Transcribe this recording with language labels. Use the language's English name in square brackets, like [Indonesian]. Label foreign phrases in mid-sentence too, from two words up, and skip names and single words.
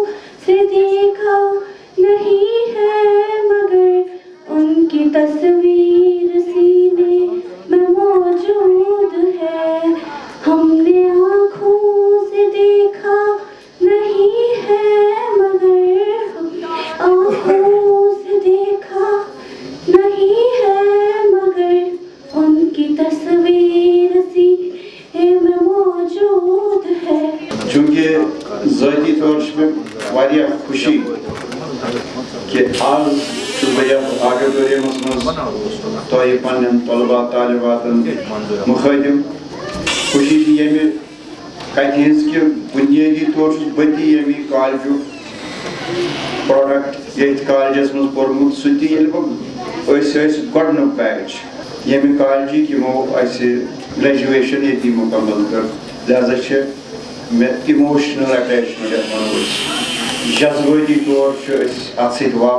[Urdu] سے دیکھا نہیں ہے مگر ان کی تصویر سینے میں موجود ہے ہم نے آنکھوں سے دیکھا نہیں ہے مگر آنکھوں سے دیکھا نہیں ہے مگر ان کی تصویر سینے میں موجود ہے [Kashmiri] چونکہ ذاتی طور سے واریاہ خوشی کہ آج آڈیٹوریم تۄہہِ پنٛنٮ۪ن طلبا طالباتن مخٲطِب خوشی چھِ ییٚمہِ کتھِ ہٕنٛز کہِ بُنیٲدی طور چھُس بہٕ تہِ ییٚمہِ کالجُک پروڈکٹ ییٚتھۍ کالجس منٛز پوٚرمُت سُہ تہِ ییٚلہِ بہٕ أسۍ ٲسۍ گۄڈنیُک بیچ ییٚمہِ کالجِک یِمو اَسہِ گریجویشن ییٚتی مُکمل کٔر لہذا چھِ مےٚ [English] emotional attachment [Kashmiri] یتھ ونو أسۍ جذبٲتی طور چھِ أسۍ اتھ سۭتۍ